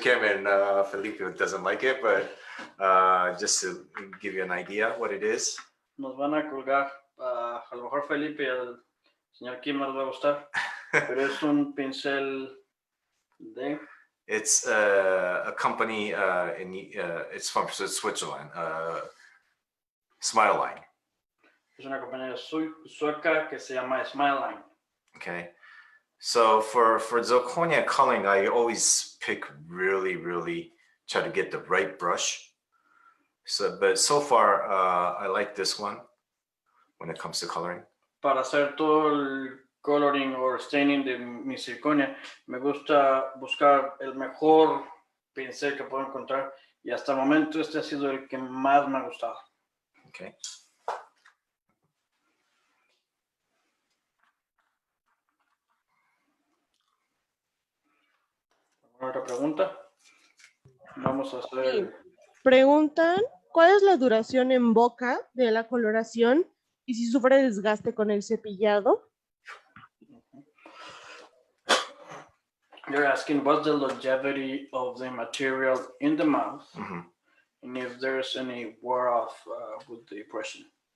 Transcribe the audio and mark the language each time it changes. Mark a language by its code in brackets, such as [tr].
[en] Kim and Felipe doesn't like it, but just to give you an idea what it is. [es] Nos van a colgar, a lo mejor Felipe y al señor Kim no les va a gustar, pero es un pincel de... [en] It's a company it's from Switzerland, Smile Line. [es] Es una compañía sueca que se llama Smile Line. [en] Okay, so for zirconia coloring, I always pick really try to get the right brush. So, but so far I like this one when it comes to coloring. [es] Para hacer todo el coloring o staining de mi zirconia, me gusta buscar el mejor pincel que puedo encontrar y hasta el momento este ha sido el que más me ha gustado. [en] Okay. [es] ¿Otra pregunta? Vamos a hacer... Sí. Preguntan cuál es la duración en boca de la coloración y si sufre desgaste con el cepillado. [en] You're asking what's the longevity of the material in the mouth, and if there's any wear off with the brushing.